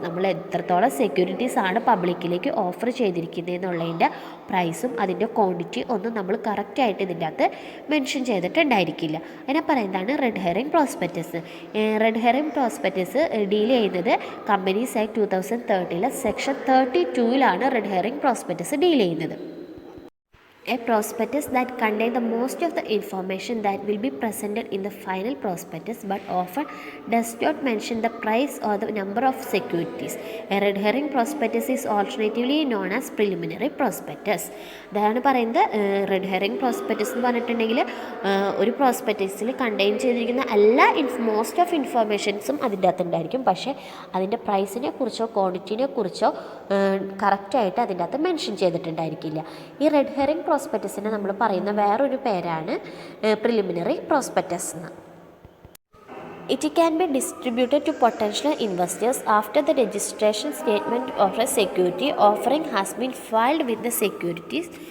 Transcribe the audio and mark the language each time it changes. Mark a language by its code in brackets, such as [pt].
[ml] നമ്മൾ എത്രത്തോളം സെക്യൂരിറ്റീസ് ആണ് പബ്ലിക്കിലേക്ക് ഓഫർ ചെയ്തിരിക്കുന്നത് എന്നുള്ളതിൻ്റെ പ്രൈസും അതിൻ്റെ ക്വാണ്ടിറ്റി ഒന്നും നമ്മൾ കറക്റ്റായിട്ട് ഇതിൻ്റെ അകത്ത് മെൻഷൻ ചെയ്തിട്ടുണ്ടായിരിക്കില്ല. അതിനെ പറയുന്നതാണ് red hiring prospectus. Red hiring prospectus deal ചെയ്യുന്നത് companies act 2013 section 32 red hiring prospectus deal ചെയ്യുന്നത്. [en] A prospectus that contains the most of the information that will be presented in the final prospectus but often does not mention the price or the number of securities. A red herring prospectus is alternatively known as preliminary prospectus. [ml] അതാണ് പറയുന്നത് red herring prospectus എന്ന് പറഞ്ഞിട്ടുണ്ടെങ്കിൽ ഒരു പ്രോസ്പെക്ടസിൽ contain ചെയ്തിരിക്കുന്ന എല്ലാ most of ഇൻഫോർമേഷൻസും അതിൻ്റെ അകത്തുണ്ടായിരിക്കും, പക്ഷേ അതിൻ്റെ പ്രൈസിനെ കുറിച്ചോ ക്വാണ്ടിറ്റിനെ കുറിച്ചോ കറക്റ്റായിട്ട് അതിൻ്റെ അകത്ത് മെൻഷൻ ചെയ്തിട്ടുണ്ടായിരിക്കില്ല. ഈ റെഡ് ഹെറിംഗ് പ്രോസ്പെക്ടസിനെ നമ്മൾ പറയുന്ന വേറൊരു പേരാണ് പ്രിലിമിനറി പ്രോസ്പെക്ടസ് എന്ന്. [en] It can be distributed to potential investors after the registration statement of a security offering has been filed with the securities.